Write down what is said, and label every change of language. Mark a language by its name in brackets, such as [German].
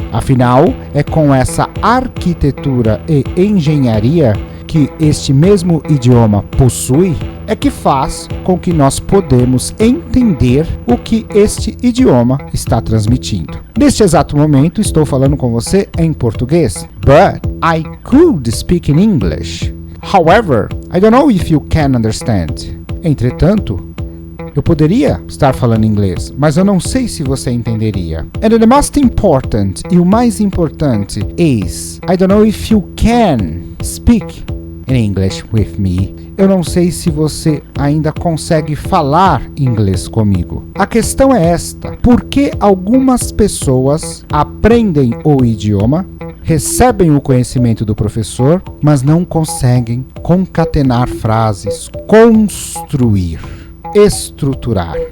[Portuguese] Afinal, é com essa arquitetura e engenharia que este mesmo idioma possui, é que faz com que nós podemos entender o que este idioma está transmitindo. Neste exato momento, estou falando com você em português, [English] but I could speak in English. However, I don't know if you can understand. [Portuguese] Entretanto, eu poderia estar falando inglês, mas eu não sei se você entenderia. [English] And the most important, [Portuguese] e o mais importante, [English] is I don't know if you can speak in English with me. [Portuguese] Eu não sei se você ainda consegue falar inglês comigo. A questão é esta: por que algumas pessoas aprendem o idioma, recebem o conhecimento do professor, mas não conseguem concatenar frases, construir, estruturar?